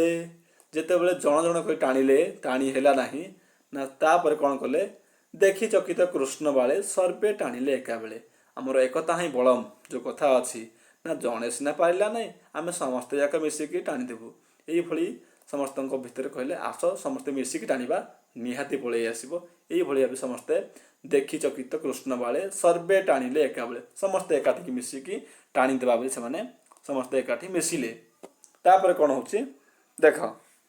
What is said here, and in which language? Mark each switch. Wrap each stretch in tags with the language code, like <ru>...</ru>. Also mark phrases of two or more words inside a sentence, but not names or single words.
<or>ଯେତେବେଳେ ଜଣ ଜଣ କରି ଟାଣି ହେଲା ନାହିଁ ନା ତାପରେ କ'ଣ କଲେ, ଦେଖି ଚକିତ କୃଷ୍ଣ ବାଳେ ସର୍ବେ ଟାଣିଲେ ଏକା ବେଳେ। ଆମର ଏକତା ହିଁ ବଳମ୍ ଯେଉଁ କଥା ଅଛି ନା, ଜଣେ ସିନା ପାରିଲା ନାହିଁ, ଆମେ ସମସ୍ତେ ଯାକ ମିଶିକି ଟାଣିଦେବୁ। ଏଇଭଳି ସମସ୍ତଙ୍କ ଭିତରେ କହିଲେ ଆସ ସମସ୍ତେ ମିଶିକି ଟାଣିବା, ନିହାତି ପଳେଇ ଆସିବ। ଏଇଭଳି ଭାବେ ସମସ୍ତେ ଦେଖି ଚକିତ କୃଷ୍ଣ ବାଳେ ସର୍ବେ ଟାଣିଲେ ଏକା ବେଳେ ସମସ୍ତେ ଏକାଠି ମିଶିକି ଟାଣି ଦେବା ବେଳେ ସେ ସମସ୍ତେ ଏକାଠି ମିଶିଲେ ତାପର କଣ ହଉଛି ଦେଖ</or>